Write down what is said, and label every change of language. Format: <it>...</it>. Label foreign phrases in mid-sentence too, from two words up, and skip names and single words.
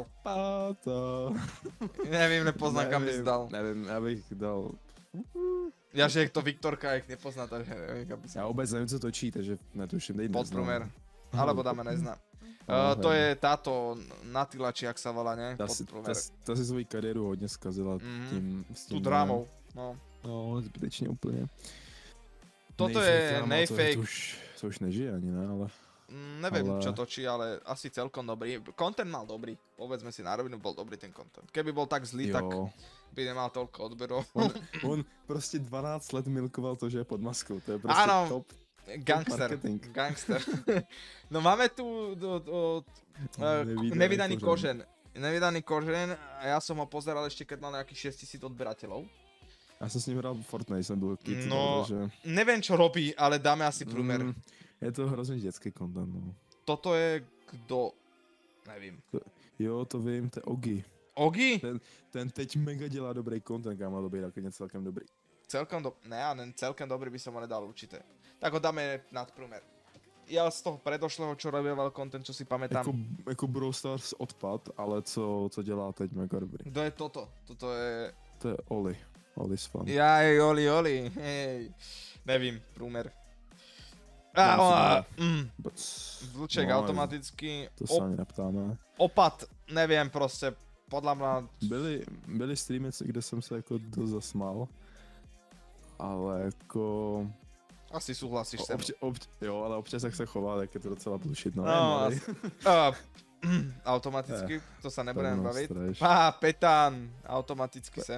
<sk>Páta. Neviem, nepoznám, kam by si dal. Neviem, ja bych dal... Ja, že to Viktorka, jak nepozná, takže neviem, kam by si dal. Ja vôbec neviem, co točí, takže netuším, dej neznám. Podprúmer. Alebo dáme neznám. To je táto Natila, či jak sa volá, ne?</sk> <cs>Ta si svoji kariéru hodně zkazila tím. S tím tu drámou, no. No, zbytečně úplně.</cs> <sk>Toto je Nayfake. To už nežije ani, ne, ale... Neviem, čo točí, ale asi celkom dobrý. Content mal dobrý, povedzme si na rovinu, bol dobrý ten content. Keby bol tak zlý, tak by nemal toľko odberov.</sk> <cs>On prostě 12 let milkoval to, že je pod maskou, to je prostě top. Gangster.</cs> <sk>No máme tu Nevydaný kožen. Nevydaný kožen a ja som ho pozeral ešte, keď mal nejakých 6000 odberateľov. Ja som s ním hral Fortnite, som byl kid. No, neviem čo robí, ale dáme asi průmer.</sk> <cs>Je to hrozně dětský content, no. Toto je kdo? Nevím. Jo, to vím, to je Ogi. Ogi? Ten teď mega dělá dobrý content, kámo, dobrý, nakonec celkem dobrý.</cs> <sk>Celkem dobrý by som ho nedal určite. Tak ho dáme nad průmer. Ja z toho predošlého, čo robieval content, čo si pamätám.</sk> <cs>Jako Brawl Stars odpad, ale co dělá teď mega dobrý. Kdo je toto? Toto je... To je Oli. Oli's fun. Jaj, Oli, hej. Nevím, průmer.</cs> <sk>Vlček automaticky. To sa ani neptáme. Opad, neviem proste, podľa mňa...</sk> <cs>Byly streamy, kde jsem se jako dost zasmál. Ale jako...</cs> <sk>Asi súhlasíš se mnou.</sk> <cs>Jo, ale občas jak se chová, tak je to docela bullshit, no.</cs> <sk>Automaticky, to sa nebudeme baviť. Petán, automaticky sem.</sk>